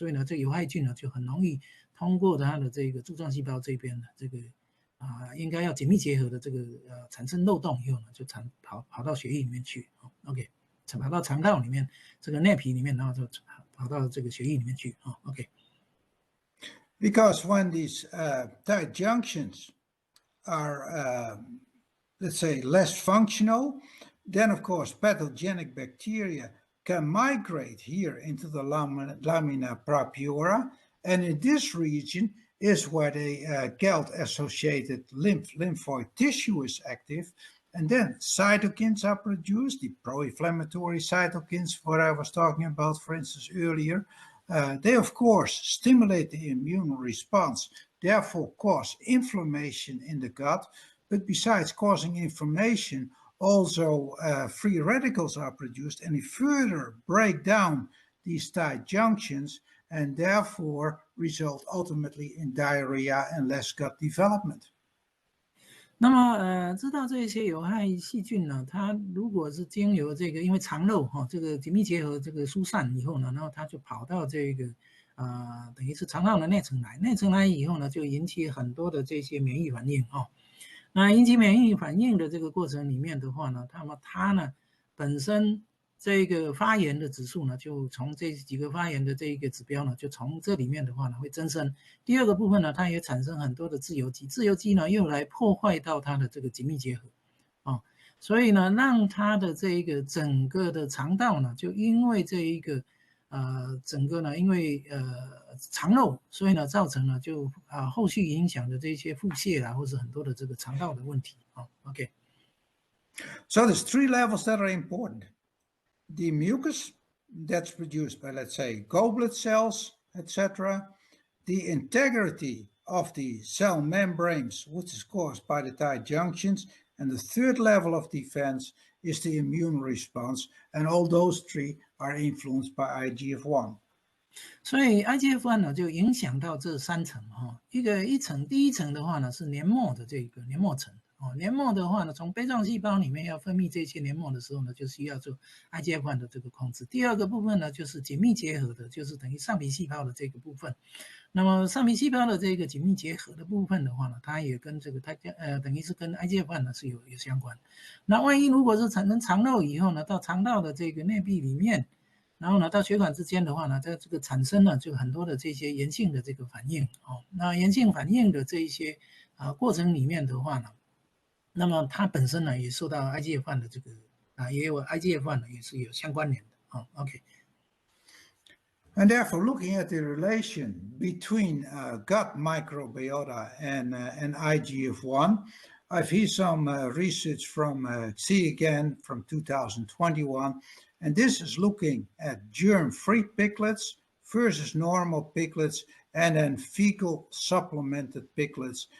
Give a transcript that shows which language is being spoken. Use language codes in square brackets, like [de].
[zh] 所以呢，这个有害菌呢就很容易通过它的这个柱状细胞这边的这个应该要紧密结合的这个产生漏洞以后呢，就跑到血液里面去OK。跑到肠道里面，这个内皮里面，然后就跑到这个血液里面去OK. [en] Because when these tight junctions are, let's say, less functional, then of course pathogenic bacteria can migrate here into the lamina propria, and in this region is where the GALT-associated lymphoid tissue is active. And then cytokines are produced, the pro-inflammatory cytokines, what I was talking about, for instance, earlier. They, of course, stimulate the immune response, therefore cause inflammation in the gut. But besides causing inflammation, also free radicals are produced, and they further break down these tight junctions, and therefore result ultimately in diarrhea and less gut development. [zh] 那么知道这些有害细菌呢，它如果是经由这个因为肠漏这个紧密结合这个疏散以后呢，然后它就跑到这个等于是肠道的内层来，内层来以后呢，就引起很多的这些免疫反应那引起免疫反应的这个过程里面的话呢，那么它呢本身这个发炎的指数呢，就从这几个发炎的这一个指标呢，就从这里面的话呢会增生。第二个部分呢，它也产生很多的自由基，自由基呢又来破坏到它的这个紧密结合所以呢，让它的这一个整个的肠道呢，就因为这一个整个呢，因为肠漏，所以呢造成了就后续影响的这些腹泻啦，或是很多的这个肠道的问题OK。 [en] So there's 3 levels that are important. The mucus that's produced by, let's say, goblet cells, etc. The integrity of the cell membranes, which is caused by the tight junctions. And the 3rd level of defense is the immune response. And all those 3 are influenced by IGF-1. [zh] 所以 IGF-1 呢就影响到这3层哈，第一层的话呢是黏膜的这个黏膜层哦，黏膜的话呢从杯状细胞里面要分泌这些黏膜的时候呢，就需要做 IGF-1 的这个控制。第2个部分呢就是紧密结合的，就是等于上皮细胞的这个部分。那么上皮细胞的这个紧密结合的部分的话呢，它也跟这个等于是跟 IGF-1 呢是有相关。那万一如果是产生肠漏以后呢，到肠道的这个内壁里面。然后呢，到血管之间的话呢，在这个产生了就很多的这些炎性的这个反应哦。那炎性反应的这一些过程里面的话呢，那么它本身呢也受到 IGF-1 的这个也有 IGF-1 呢也是有相关联的哦。 OK。 [en] And therefore, looking at the relation between gut microbiota and IGF-1, I've here some research from C again from 2021. And this is looking at germ-free piglets versus normal piglets and then fecal supplemented piglets.